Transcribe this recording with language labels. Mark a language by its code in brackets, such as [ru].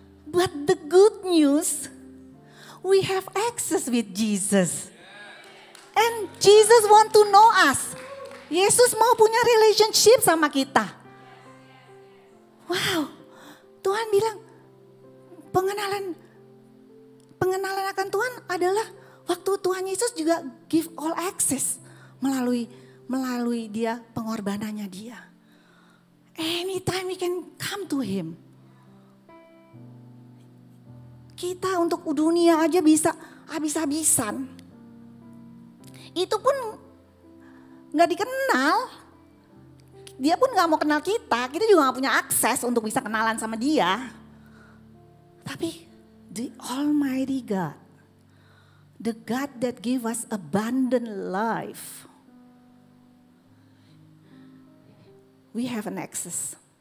[en] But the good news, we have access with Jesus. And Jesus want to know us. [id] Yesus mau punya relationship sama kita. Wow, Tuhan bilang pengenalan akan Tuhan adalah Waktu Tuhan Yesus juga [en] give all access [id] melalui dia, pengorbanannya dia. [en] Anytime we can come to him. [id] Kita untuk dunia aja bisa habis-habisan. Itu pun gak dikenal. Dia pun gak mau kenal kita juga gak punya akses untuk bisa kenalan sama dia. Tapi [en] the Almighty God, the God that give us abundant life, we have an access.